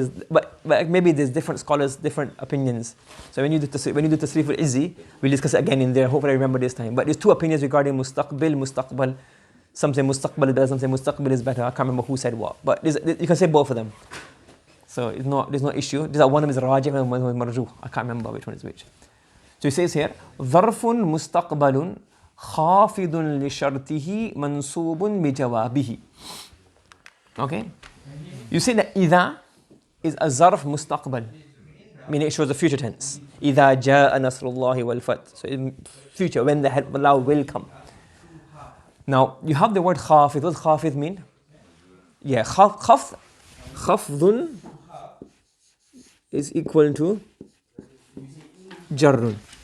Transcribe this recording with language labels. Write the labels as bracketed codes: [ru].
[en] But maybe there's different scholars, different opinions. So when you do Tasrif al-Izzi, we'll discuss it again in there. Hopefully I remember this time. But there's two opinions regarding mustaqbal. Some say mustaqbal is better, some say mustaqbil is better. I can't remember who said what. But you can say both of them. So there's no issue. One of them is rajih and one of them is marjuh. I can't remember which one is which. [ar] So he says here, ظرف مستقبل خافض لشرطه منصوب بجوابه. [en] Okay? You say that إذا is a zarf mustaqbal, meaning it shows the future tense. [ar] إذا جاء نصر الله والفتح. [en] So in future, when the help of Allah will come. Now, you have the word khafid. What does khafid mean? Yeah, khafdun is equal to jarrun.